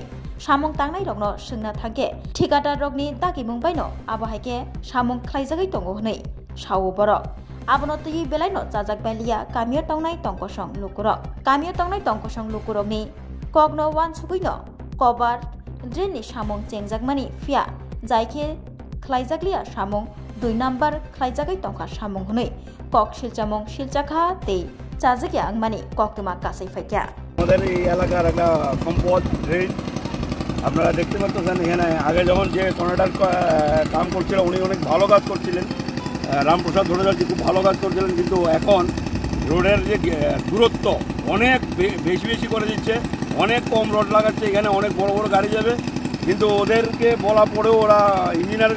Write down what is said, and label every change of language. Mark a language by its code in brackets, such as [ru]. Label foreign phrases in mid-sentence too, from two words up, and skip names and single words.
[trp] Samung tangnai rokno sungna thangke thikata rokni daki mungbaino abo haike samung khlaijagai tongo hnei sawo borok abono tui belaino jajak balia kamio tongnai tongkosong lukurokni kogno wan suguino kobar dreni samung chengjagmani fia jaike khlaijaglia samung 2 number khlaijagai tongka samung hnei kok silchamung silchakha tei chajagya angmani koktuma kasai faikya [bn] আমাদের এই এলাকার একটা সম্পদ ড্রেন আপনারা দেখতে পাচ্ছেন এখানে আগে যখন যে কর্নাটার কাম করছিল উনি অনেক ভালো কাজ করছিলেন রামপ্রসাদ ভট্টাচার্য খুব ভালো কাজ করছিলেন কিন্তু এখন রোডের যে দূরত্ব অনেক বেশি করে দিচ্ছে অনেক কম রোড লাগাচ্ছে এখানে অনেক বড় বড় গাড়ি যাবে কিন্তু ওদেরকে বলা পরেও ওরা ইঞ্জিনিয়ারের